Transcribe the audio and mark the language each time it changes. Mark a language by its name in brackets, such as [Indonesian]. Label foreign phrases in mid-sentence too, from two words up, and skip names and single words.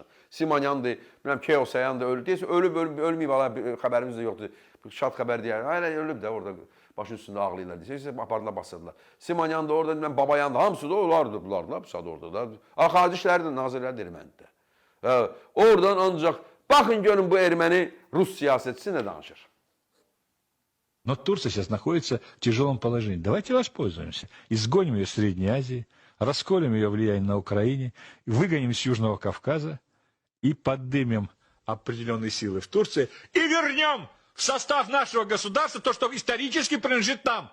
[Azerbaijani] Simonyandır, bilməm, Keosayan da ölüb. Deyirsə, ölməyib, xəbərimiz də yoxdur. Şad xəbər deyər, hələ ölüb də orada başın üstündə ağlayırlar. Deyirsə, apardılar, basırdılar. Simonyan da orada, bilməm, Babayan da, hamısı da onlardır, bunlar da, pusad orada da. Xarici işləri də, nazirləri də ermənidir. Oradan ancaq, baxın, görün, bu erməni Rus siyasətçisi nə danışır? [Russian] Но Турция сейчас находится в тяжелом положении. Давайте воспользуемся. Изгоним ее из Средней Азии, расколем ее влияние на Украине, выгоним с Южного Кавказа и поднимем определенные силы в Турции и вернем в состав нашего государства то, что исторически принадлежит нам.